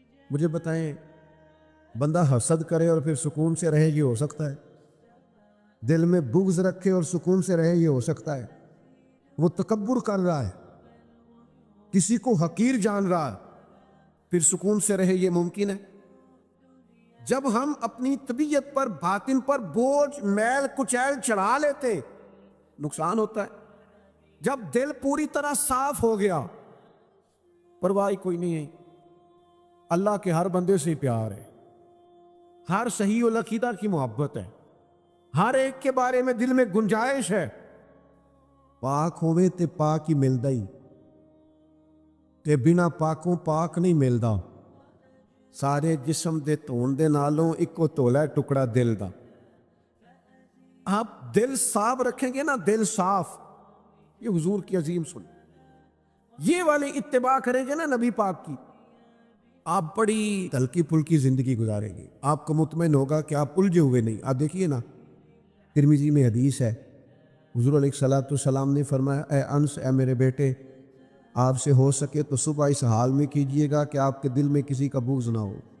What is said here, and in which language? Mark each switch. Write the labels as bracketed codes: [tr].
[ur] مجھے بتائیں، بندہ حسد کرے اور پھر سکون سے رہے، یہ ہو سکتا ہے؟ دل میں بغض رکھے اور سکون سے رہے، یہ ہو سکتا ہے؟ وہ تکبر کر رہا ہے، کسی کو حقیر جان رہا ہے، پھر سکون سے رہے، یہ ممکن ہے؟ جب ہم اپنی طبیعت پر، باطن پر بوجھ، میل کچیل چڑھا لیتے، نقصان ہوتا ہے. جب دل پوری طرح صاف ہو گیا، پرواہ کوئی نہیں ہے، اللہ کے ہر بندے سے پیار ہے، ہر صحیح العقیدہ کی محبت ہے، ہر ایک کے بارے میں دل میں گنجائش ہے. [pa] پاک ہوئے تے پاک ہی ملدا ہی، تے بنا پاکوں پاک نہیں ملدا. سارے جسم دے دھون دے نالوں ایکو تولا ہے ٹکڑا دل دا. [ur] آپ دل صاف رکھیں گے نا، دل صاف، یہ حضور کی عظیم سن، یہ والی اتباع کریں گے نا نبی پاک کی، آپ بڑی ہلکی پھلکی زندگی گزاریں گے. آپ کو مطمئن ہوگا کہ آپ الجھے ہوئے نہیں. آپ دیکھیے نا، ترمذی میں حدیث ہے، حضور علیہ الصلوۃ والسلام نے فرمایا، اے انس، اے میرے بیٹے، آپ سے ہو سکے تو صبح اس حال میں کیجئے گا کہ آپ کے دل میں کسی کا بغض نہ ہو.